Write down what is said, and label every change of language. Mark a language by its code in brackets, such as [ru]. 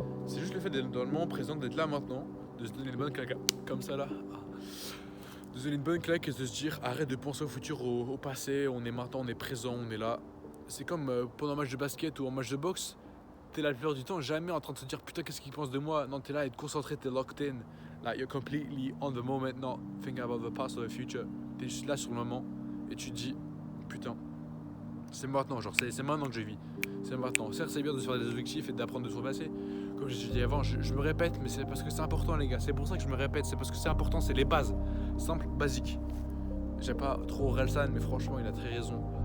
[fr] C'est juste le fait d'être dans le moment présent, d'être là maintenant, de se donner une bonne claque, comme ça là. De se donner une bonne claque et de se dire arrête de penser au futur, au passé, on est maintenant, on est présent, on est là. C'est comme pendant un match de basket ou un match de boxe, t'es là la plupart du temps jamais en train de se dire putain qu'est-ce qu'il pense de moi. Non, t'es là à être concentré, t'es [en] locked in. Like you're completely on the moment, not thinking about the past or the future. [fr] T'es juste là sur le moment et tu te dis putain, c'est maintenant, genre c'est maintenant que je vis. C'est maintenant. Certes, c'est bien de se faire des objectifs et d'apprendre de son passé. Comme je dit avant, je me répète, mais c'est parce que c'est important, les gars. C'est pour ça que je me répète. C'est parce que c'est important, c'est les bases. Simple, basique. J'aime pas trop Relsan, mais franchement, il a très raison.